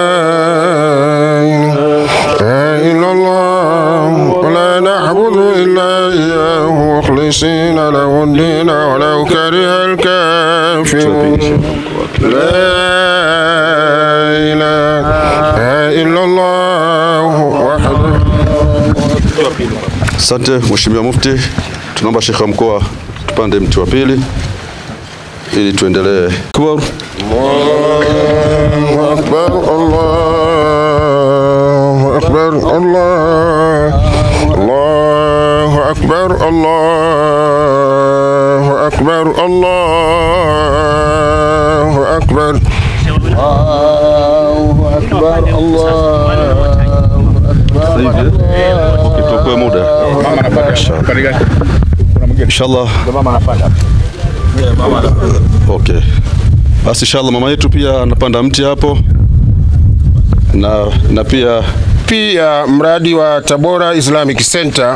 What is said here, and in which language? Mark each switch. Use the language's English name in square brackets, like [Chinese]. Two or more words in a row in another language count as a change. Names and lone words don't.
[Arabic] إله إلا الله ولا نعبد إلا إياه مخلصين له الدين ولو كره الكافرون لا إله إلا الله وحده. [Swahili] Asante Mheshimiwa Mufti, tunaomba Sheikh wa mkoa tupande mti wa pili ili tuendelee. [Arabic] الله أكبر، الله أكبر، الله أكبر، الله أكبر، الله أكبر، الله أكبر، الله [Swahili] Tukue muda. Inshallah. Okay. Basi inshallah mama yetu pia anapanda mti hapo. Na pia mradi wa Tabora Islamic Center.